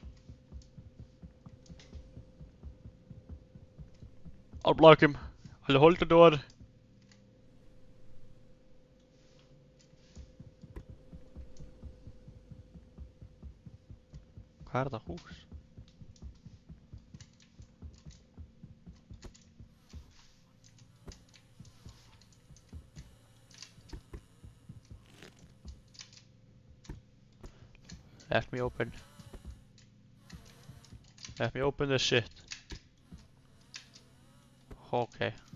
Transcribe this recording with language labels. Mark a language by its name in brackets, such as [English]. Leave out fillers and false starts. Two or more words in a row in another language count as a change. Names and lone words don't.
[English] I'll block him. I'll hold the door. [Icelandic] Hvað er þetta hús? [English] Let me open. Let me open this shit. Okay.